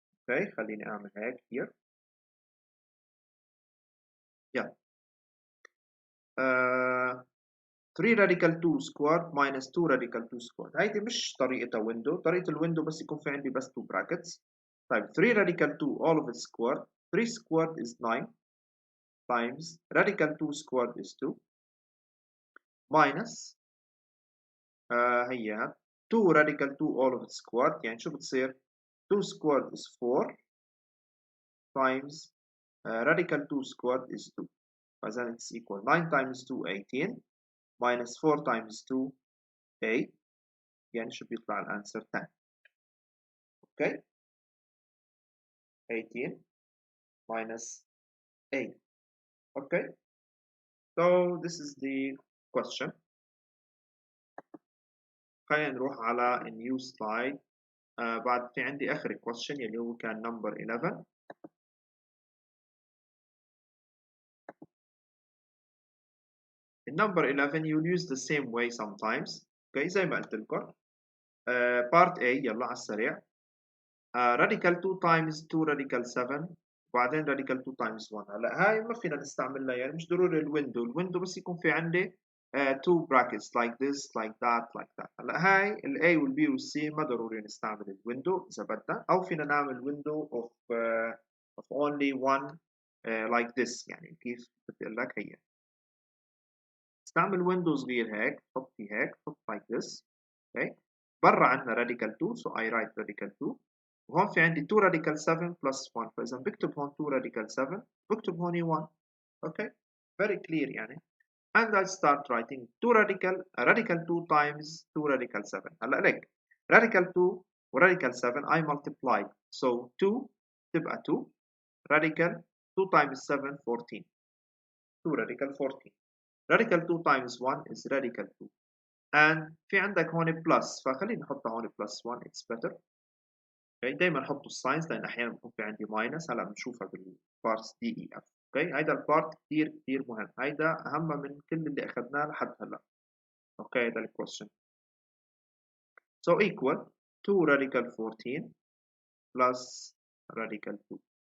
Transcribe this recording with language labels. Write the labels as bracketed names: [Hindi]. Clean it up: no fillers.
[Arabic] Okay, خليني أعمل هيك here. [English] Yeah. 3 radical 2 squared minus 2 radical 2 squared. [Arabic] هيدي مش طريقتها window. طريقة الويندو بس يكون في عندي بس 2 brackets. [English] طيب 3 radical 2 all of it squared. 3 squared is 9 times radical 2 squared is 2 minus هي 2 radical 2 all of it squared. [Arabic] يعني شو بتصير [English] 2 squared is 4 times radical 2 squared is 2. فإذا it's equal 9 times 2 18 minus 4 times 2 8. [Arabic] يعني شو بيطلع الانسر 10. [English] Okay, 18 minus 8. Okay, so this is the question. [Arabic] خلينا نروح على [English] a new slide. [Arabic] بعد في عندي آخر question اللي هو كان number 11. [English] In number 11 you'll use the same way sometimes. [Arabic] Okay, زي ما قلت لكم. Part A يلا على السريع. [English] radical 2 times 2 radical 7 وبعدين radical 2 times 1. [Arabic] هلا هاي ما فينا نستعملها يعني مش ضروري الويندو بس يكون في عندي 2 brackets [English] like this like that. [Arabic] هلا هاي ال A وال B وال C ما ضروري نستعمل الويندو إذا بدنا أو فينا نعمل [English] window of only one like this. [Arabic] يعني كيف بدي أقول لك هي استعمل window صغير هيك حط فيه هيك حط [English] like this. okay. [Arabic] برا عندنا radical 2 [English] so I write [Arabic] radical 2 وهون في عندي 2 radical 7 plus 1 فإذا بكتب هون 2 radical 7 بكتب هون 1. [English] okay very clear يعني. and I start writing 2 radical 2 times 2 radical 7. هلا ليك radical 2 و radical 7 I multiplied so 2 تبقى 2 radical 2 times 7 14 2 radical 14 radical 2 times 1 is radical 2 and [Arabic] في عندك هون [English] plus [Arabic] فخلينا نحطها هون [English] plus 1 it's better. [Arabic] اوكي دايما حطوا الساينز لان احيانا بكون في عندي ماينس. هلا بنشوفها بالبارتس دي اي اف. اوكي هيدا البارت كثير مهم. هيدا اهم من كل اللي اخذناه لحد هلا. اوكي هيدا الكويشن. [English] so equal 2 radical 14 plus radical 2.